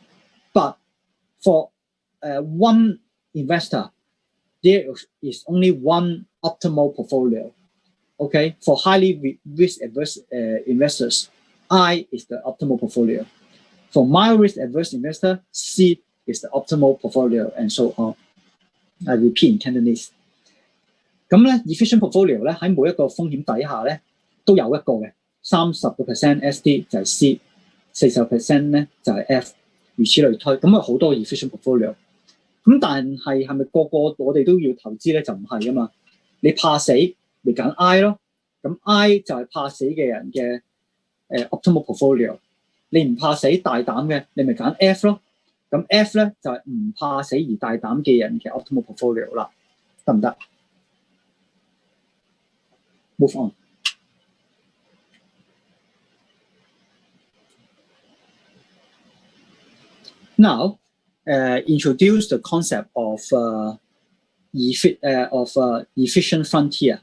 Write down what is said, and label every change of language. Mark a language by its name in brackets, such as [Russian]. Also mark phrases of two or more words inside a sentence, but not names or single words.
[English] But for one investor, there is only one optimal portfolio. Okay, for highly risk-averse investors, I is the optimal portfolio. For mild risk-averse investor, C is the optimal portfolio, and so on. I repeat in Cantonese. [Cantonese] 咁咧 ， [English] efficient portfolio [Cantonese] 咧喺每一個風險底下咧都有一個嘅，30% SD 就係 C，40% 咧就係 F， 如此類推。咁啊好多 [English] efficient portfolio。 [Cantonese] 咁但係係咪個個我哋都要投資咧？就唔係啊嘛。你怕死，咪揀 I 咯。咁 I 就係怕死嘅人嘅 [English] optimal portfolio。 [Cantonese] 你唔怕死大膽嘅，你咪揀 F 咯。咁 F 咧就係唔怕死而大膽嘅人嘅 [English] optimal portfolio [Cantonese] 啦，得唔得 ？ [English] Move on. Now, introduce the concept of efficient frontier.